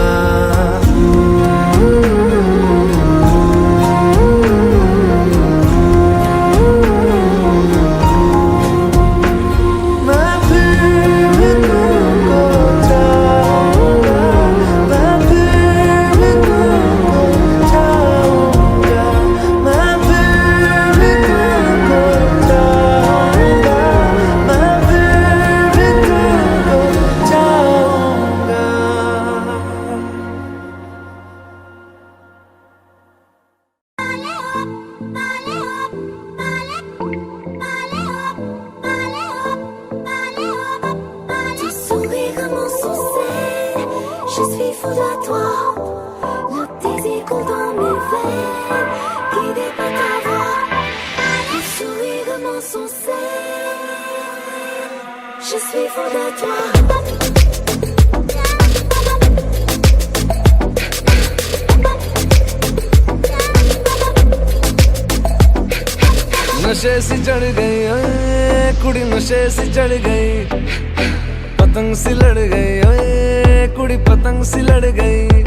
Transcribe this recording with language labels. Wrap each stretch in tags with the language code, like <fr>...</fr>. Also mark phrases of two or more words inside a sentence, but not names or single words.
<hi>मैं फिर भी तुमको चाहूंगा, मैं फिर भी तुमको चाहूंगा, मैं फिर भी तुमको चाहूंगा, मैं फिर भी तुमको चाहूंगा।</hi> <fr>Tu souris comme un succès, je suis fou de toi. Le désir coule dans mes veines, guidé par ta voix. Tu souris comme un succès, je suis fou de toi.</fr> <hi>नशे सी चढ़ गई</hi> <pa>ਓਏ ਕੁੜੀ,</pa> <hi>नशे सी चढ़ गई, पतंग सी लड़ गई</hi> <pa>ਓਏ ਕੁੜੀ,</pa> <hi>पतंग सी लड़ गई।</hi>